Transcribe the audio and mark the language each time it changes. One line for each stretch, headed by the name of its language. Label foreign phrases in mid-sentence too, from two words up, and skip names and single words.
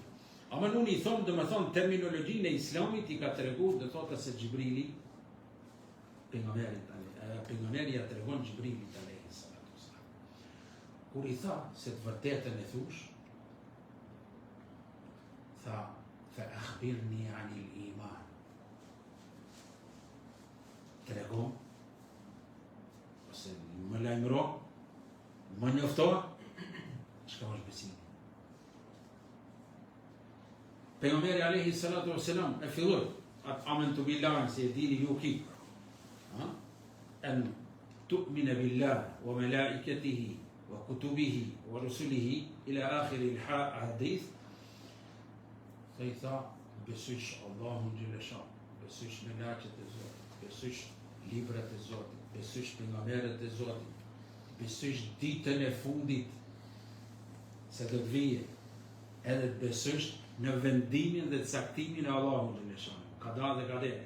Albanian: Ama unë i thonë, dhe me thonë, terminologjinë e islamit i ka të regu, dhe thotë se Xhibrili, pejgamberi ja të regon Xhibrilit
Arabic: عليه الصلاة والسلام.
Albanian: Kur i tha se të vërtetën e thush, tha,
Arabic: فأخبرني عن الإيمان.
Albanian: Të regon, ose më lajmëro, më njofto, çka është besimi. Pejgamberi
Arabic: عليه الصلاة والسلام
Albanian: e filloi atë
Arabic: آمنت بالله
Albanian: se e dini ju ki.
Arabic: أن تؤمن بالله وملائكته وكتبه ورسله إلى آخر الحديث.
Albanian: Sa i tha, besysh Allahu xhalesha, besysh melaqet e Zotit, besysh librat e Zotit, besysh pejgamberët e Zotit, besysh ditën e fundit se do të vijë, edhe të besysh në vendimin dhe caktimin e Allahu xhalesha, qada dhe qader.